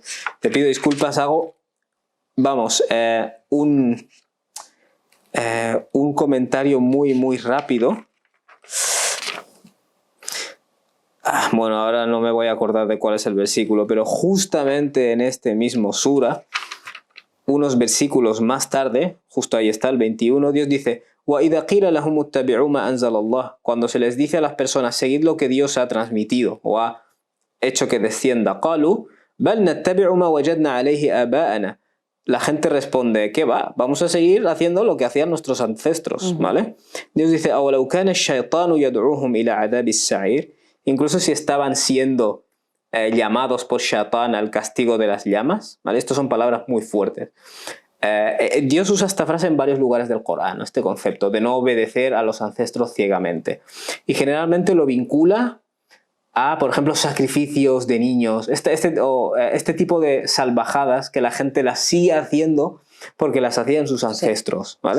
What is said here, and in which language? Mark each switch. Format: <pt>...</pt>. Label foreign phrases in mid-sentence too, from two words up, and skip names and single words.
<es>Te pido disculpas, hago, vamos, un comentario muy rápido. Bueno, ahora no me voy a acordar de cuál es el versículo, pero justamente en este mismo sura, unos versículos más tarde, justo ahí está el 21, Dios dice,</es> <ar>وَإِذَا قِيلَ لَهُمُ اتَّبِعُوا مَا أَنزَلَ اللَّهُ.</ar> <es>Cuando se les dice a las personas, seguid lo que Dios ha transmitido o ha hecho que descienda,</es> <ar>قَالُوا بَلْ نَتَّبِعُ مَا وَجَدْنَا عَلَيْهِ آبَاءَنَا.</ar> <es>La gente responde, ¿qué va? Vamos a seguir haciendo lo que hacían nuestros ancestros, ¿vale? Dios dice,</es> <ar>أَوَلَوْ كَانَ الشَّيْطَانُ يَدْعُوهُمْ إِلَى عَذَابِ السَّعِيرِ.</ar> <es>Incluso si estaban siendo llamados por Shaitan al castigo de las llamas, ¿vale? Estas son palabras muy fuertes. Dios usa esta frase en varios lugares del Corán, este concepto de no obedecer a los ancestros ciegamente. Y generalmente lo vincula a, por ejemplo, sacrificios de niños, este tipo de salvajadas que la gente las sigue haciendo porque las hacían sus ancestros, ¿vale?</es>